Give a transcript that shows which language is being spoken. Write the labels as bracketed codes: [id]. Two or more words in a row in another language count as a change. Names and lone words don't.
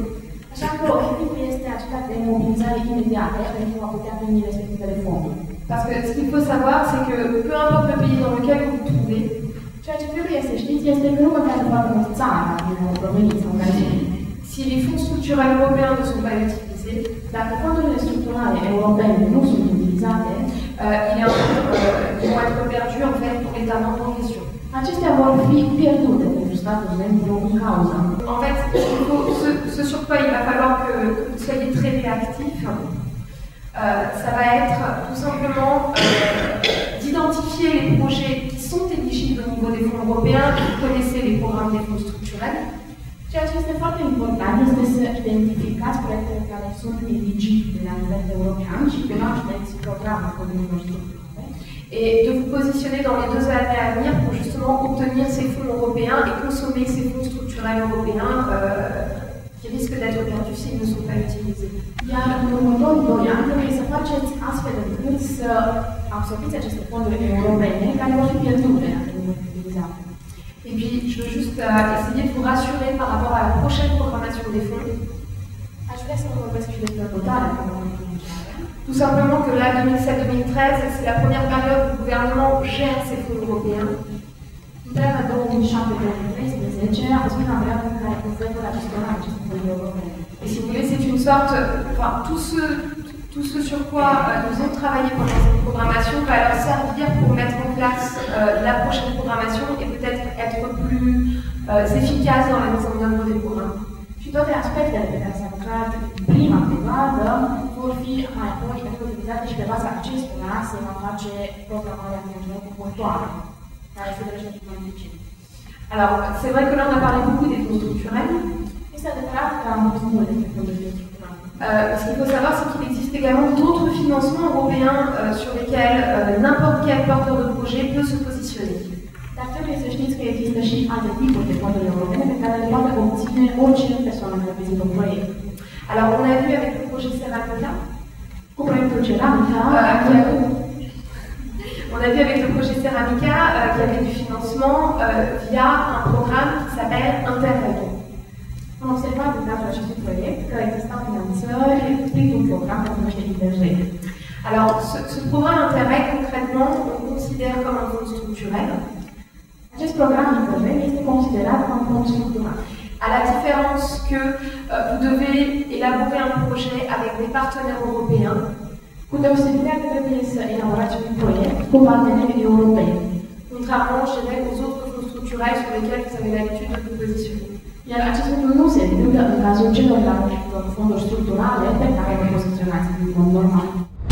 [ro] Așa că obiectivul este acela de mobilizare imediată pentru a putea primi respectivele fonduri. [fr] Parce que ce qu'il faut savoir, c'est que peu importe le pays dans lequel vous vous trouvez, [ro] ceea ce trebuie să știți este că nu contează foarte mult țara din care proveniți sau care [fr] si les fonds structurels européens ne sont pas utilisés, [ro] dacă fondurile structurale europene nu sunt utilizate, [fr] ils vont être perdus en fait pour l'État membre en question. [ro] Acestea vor fi pierdute pentru statul membru în cauză. [fr] En fait, ce sur quoi il va falloir que vous soyez très réactifs, ça va être tout simplement d'identifier les projets qui sont éligibles au niveau des fonds européens. Vous connaissez les programmes des fonds structurels. [ro] Ceea ce este foarte important este să identificați proiectele care sunt eligibile la nivel european și cunoașteți programul fondurilor structurale. [fr] Et de vous positionner dans les 2 années à venir pour justement obtenir ces fonds européens et consommer ces fonds structurels européens qui risquent d'être perdus s'ils ne sont pas utilisés. [ro] Iar în următorii 2 ani trebuie să faceți astfel încât să absorbiți aceste fonduri europene care vor fi pierdute dacă nu vor fi utilizate. [fr] Et puis, je veux juste essayer de vous rassurer par rapport à la prochaine programmation des fonds. [ro] Aș vrea să vă vorbesc și despre următoarea programare financiară. [fr] Tout simplement que là, 2007-2013, c'est la première période où le gouvernement gère ces fonds européens. [ro] Întreaga 2007-2013 a fost prima perioadă în care guvernul a gestionat aceste fonduri europene. [fr] Et si vous voulez, c'est une sorte, enfin, tout ce sur quoi nous avons travaillé pendant cette programmation va leur servir pour mettre en place la prochaine programmation et peut-être être plus efficace dans la mise en œuvre des programmes. [ro] Și toate aspectele pe care s-a lucrat în prima perioadă vor fi mai apoi utilizate și pe baza acestora se va face programarea financiară următoare, care se dorește și mai dificil. [fr] Alors, c'est vrai que là, on a parlé beaucoup des fonds structurels. [ro] Este adevărat că am vorbit mult despre fondurile structurale. [fr] Ce qu'il faut savoir, c'est qu'il existe également d'autres financements européens sur lesquels n'importe quel porteur de projet peut se positionner. [ro] Dar trebuie să știți că există și alte tipuri de fonduri europene pe care le poate obține orice persoană care prezintă un proiect. [fr] Alors, on a vu avec le projet Ceramica, [ro] cu proiectul Ceramica, [fr] on a vu avec le projet Ceramica qu'il y avait du financement via un programme qui s'appelle Interreg. [ro] Am observat în cadrul acestui proiect că existau finanțări printr-un program care se numește Interreg. [fr] Alors, ce programme Interreg, concrètement, on considère comme un fonds structurel. [ro] Acest program Interreg este considerat ca un fond structural. [fr] À la différence que vous devez élaborer un projet avec des partenaires européens, [ro] cu deosebirea că trebuie să elaborați un proiect cu parteneri europeni. [fr] Contrairement, je dirais, aux autres fonds structurels sur lesquels vous avez l'habitude de vous positionner. [ro] Iar acest lucru nu se întâmplă în cazul celorlalte fonduri structurale pe care vă poziționați în mod normal.